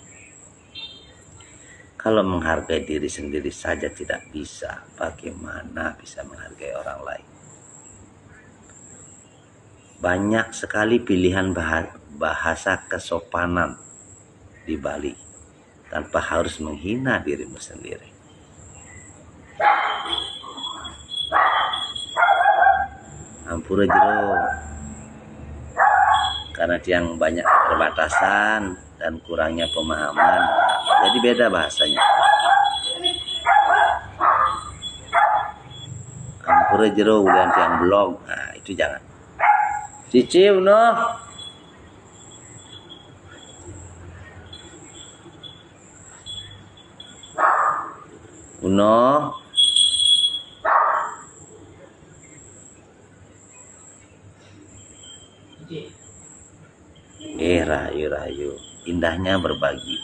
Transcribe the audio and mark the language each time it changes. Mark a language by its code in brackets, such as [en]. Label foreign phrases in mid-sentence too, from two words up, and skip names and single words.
[id] Kalau menghargai diri sendiri saja tidak bisa, bagaimana bisa menghargai orang lain? Banyak sekali pilihan bahasa kesopanan di Bali tanpa harus menghina dirimu sendiri. [ban] Ampura jero, [id] karena tiang banyak keterbatasan dan kurangnya pemahaman, jadi beda bahasanya. [ban] Ampura jero ulian tiang blog, [id] nah itu jangan. Cici, Uno. Uno. Rayu, indahnya berbagi.